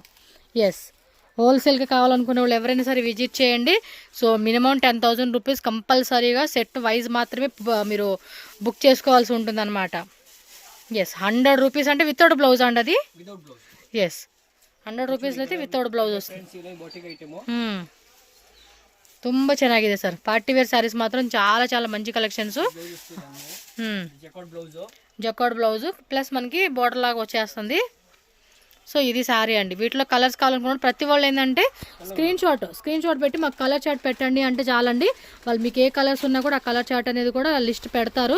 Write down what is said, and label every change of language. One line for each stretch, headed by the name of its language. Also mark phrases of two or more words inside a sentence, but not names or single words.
Telugu: ఎస్, హోల్సేల్గా కావాలనుకునే వాళ్ళు ఎవరైనా సరే విజిట్ చేయండి. సో మినిమం 10,000 రూపీస్ కంపల్సరీగా
English: set wise
Telugu: మాత్రమే మీరు బుక్ చేసుకోవాల్సి ఉంటుంది అనమాట. ఎస్, 100 రూపీస్ అంటే
English: without blouse
Telugu: అండి అది. ఎస్, 100 ರೂಪೀಸ್లో అయితే
English: without blouse
Telugu: వస్తుంది.
Kannada: ತುಂಬ ಚೆನ್ನಾಗಿದೆ ಸರ್.
English: party wear sarees
Kannada: ಮಾತ್ರ
Telugu: చాలా చాలా మంచి కలెక్షన్స్.
English: jacquard blouse plus
Telugu: మనకి బోర్డర్ లాగా వచ్చేస్తుంది. సో ఇది శారీ అండి. వీటిలో కలర్స్ కావాలనుకున్న ప్రతి వాళ్ళు ఏంటంటే
English: screenshot
Telugu: పెట్టి మాకు
English: colour chart
Telugu: పెట్టండి అంటే చాలండి. వాళ్ళు మీకు ఏ కలర్స్ ఉన్నా కూడా ఆ
English: colour chart
Telugu: అనేది కూడా లిస్ట్ పెడతారు.